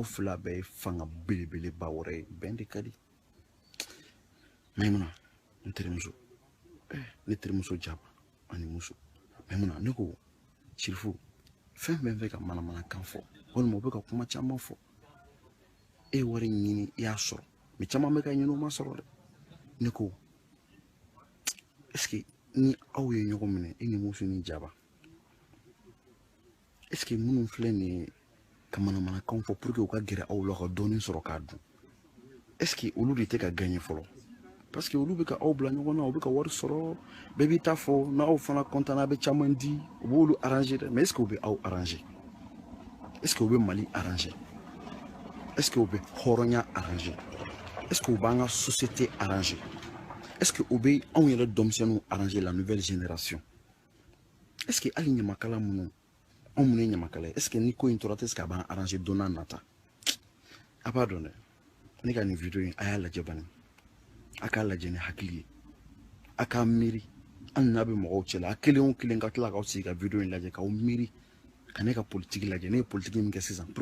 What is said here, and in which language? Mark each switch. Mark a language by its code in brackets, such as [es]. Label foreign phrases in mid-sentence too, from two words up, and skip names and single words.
[bm] fila bɛɛ ye fanga belebeleba wɛrɛ ye bɛn de ka di Maimuna ne terimuso jaba ani muso Maimuna ne ko Sirifu fɛn bɛɛ bɛ ka manamanakan fɔ walima u bɛ ka kuma caman fɔ e wari ɲini i y'a sɔrɔ mais caman bɛ ka ɲini o ma sɔrɔ dɛ ne ko [fr] est ce que [bm] ni aw ye ɲɔgɔn minɛ e ni muso ni jaba [fr] est ce que [bm] minnu filɛ nin ye ka manamanakan fɔ [fr] pour que [bm] u ka gɛrɛ aw la ka dɔɔnin sɔrɔ k'a dun [fr] est ce que [bm] olu de tɛ ka gagner fɔlɔ [fr] parce que [bm] olu bɛ ka aw bila ɲɔgɔn na u bɛ ka wari sɔrɔ bɛɛ b'i ta fɔ n'aw fana content a bɛ caman di u b'olu arranger dɛ [fr] mais est ce que [bm] u bɛ aw arranger [fr] est ce que [bm] u bɛ Mali arranger [fr] est ce que [bm] u bɛ hɔrɔnya arranger [fr] est ce que [bm] u b'an ka société arranger [fr] est ce que [bm] u bɛ anw yɛrɛ denmisɛnninw arranger [fr] la nouvelle génération est ce que [bm] hali ɲamakala minnu anw minnu ye ɲamakala ye [fr] est ce que [bm] ni ko in tora tɛ [fr] est ce que [bm] a b'an arranger don n'a nata a b'a dɔn dɛ ne ka nin video in a y'a lajɛ bani a k'a lajɛ ni hakili ye a k'a miiri hali n'a bɛ mɔgɔw cɛ la a kelen o kelen ka tila k'aw sigi ka video in lajɛ k'aw miiri ka ne ka politique lajɛ ne ye politique min kɛ sisan pour